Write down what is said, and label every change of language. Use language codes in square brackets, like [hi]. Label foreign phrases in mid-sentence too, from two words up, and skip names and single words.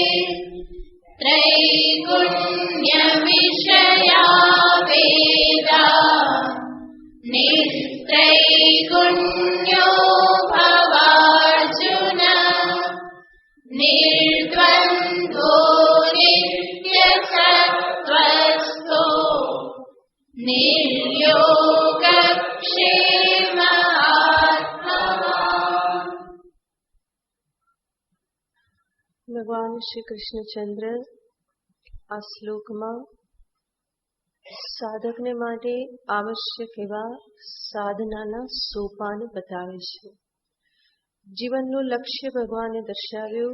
[sa] त्रैगुण्यविषया वेदा निस्त्रैगुण्यो भवार्जुन निर्द्वन्द्वो नित्यसत्त्वस्थो निर्योगक्षेम आत्मवान्। [gu] ભગવાન શ્રી કૃષ્ણચંદ્ર આ શ્લોકમાં સાધકને માટે આવશ્યક એવા સાધનાના સોપાન બતાવે છે. જીવનનું લક્ષ્ય ભગવાને દર્શાવ્યું.